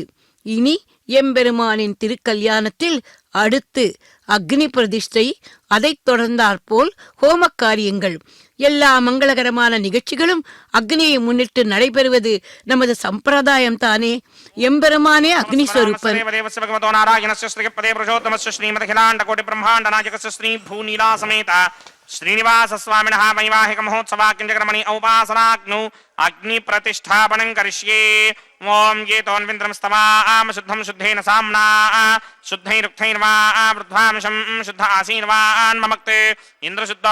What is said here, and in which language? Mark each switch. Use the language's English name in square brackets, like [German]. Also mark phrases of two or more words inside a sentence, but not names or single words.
[Tamil] இனி எம்பெருமானின் திருக்கல்யாணத்தில் அடுத்து அக்னி பிரதிஷ்டை, அதைத் தொடர்ந்தாற்போல் ஹோம காரியங்கள், எல்லா மங்களகரமான நிகழ்ச்சிகளும் அக்னியை முன்னிட்டு நடைபெறுவது நமது சம்பிரதாயம் தானே. எம்பெருமானே அக்னி ஸ்வரூபன். [Sanskrit] श्रीनिवास स्वामिनः वैवाहिक महोत्सवाग्निजकर्मणि औपासनाग्नौ अग्नि प्रतिष्ठापनं करिष्ये। ओम ये तोन्विन्द्रं स्तवाम शुद्धं शुद्धेन साम्ना शुद्धैरुक्थैर्वा वृद्धांशं शुद्ध आसीन्वान् ममक्ते इंद्र शुद्धो